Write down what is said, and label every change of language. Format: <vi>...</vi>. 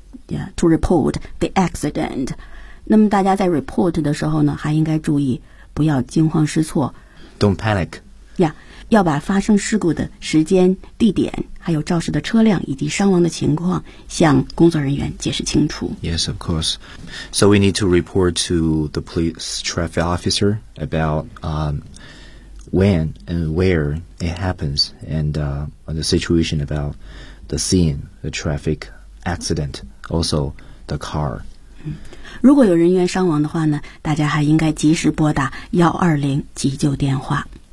<en>yeah, to report the accident。</en> <zh>那么大家在 report 的时候呢，还应该注意不要惊慌失措。</zh> <en>Don't panic.</en> <zh>呀、yeah, ，要把发生事故的时间、地点，还有肇事的车辆以及伤亡的情况向工作人员解释清楚。</zh> <en>Yes, of course. So we need to report to the police traffic officer about when and where it happens and the situation about the scene, the traffic accident, also the car.</en> <zh>如果有人员伤亡的话呢，大家还应该及时拨打120急救电话。</zh>